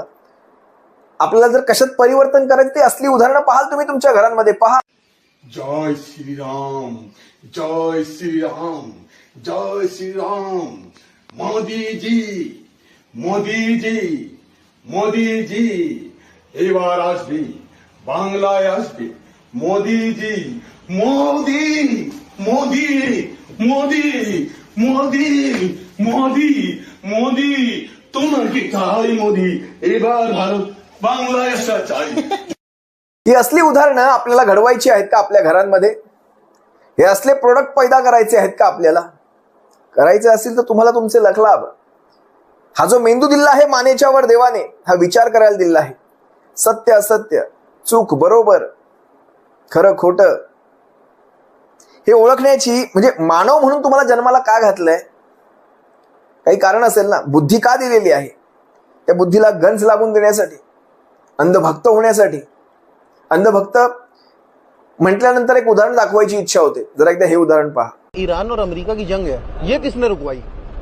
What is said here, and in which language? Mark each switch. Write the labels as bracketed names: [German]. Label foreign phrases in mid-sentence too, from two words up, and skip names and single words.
[Marathi] आपल्याला जर कशात परिवर्तन करायचं ते असली उदाहरणं पाहाल तुम्ही तुमच्या घरांमध्ये. पहा, [Hindi] जय श्रीराम, जय श्रीराम, जय श्रीराम. मोदी जी, मोदी जी, मोदी जी, [Bangla] एबार আসবে বাংলায় আসবে मोदी जी, मोदी मोदी मोदी मोदी मोदी मोदी তোমাকে চাই মোদি, এবার ভারত বাংলায় আসা চাই. [Marathi] ही असली उदाहरणं आपल्याला घडवायची आहेत का आपल्या घरांमध्ये? हे असले प्रोडक्ट पैदा करायचे आहेत का आपल्याला? करायचे असतील तर तुम्हाला तुमचे लखलाभ. हा जो मेंदू दिला आहे मानेच्या वर देवाने, हा विचार करायला दिला आहे. सत्य असत्य, चूक बरोबर, खरं खोटं हे ओळखण्याची, म्हणजे मानव म्हणून तुम्हाला जन्माला का घातलंय? काही कारण असेल ना. बुद्धी का दिलेली आहे? त्या बुद्धीला गंज लागून देण्यासाठी, अंधभक्त होण्यासाठी. अंधभक्त म्हटल्यानंतर एक उदाहरण दाखवायची इच्छा होते. जरा एकदा हे उदाहरण पहा. [Hindi] ईरान और अमेरिका की जंग है, ये किसने रुकवाई?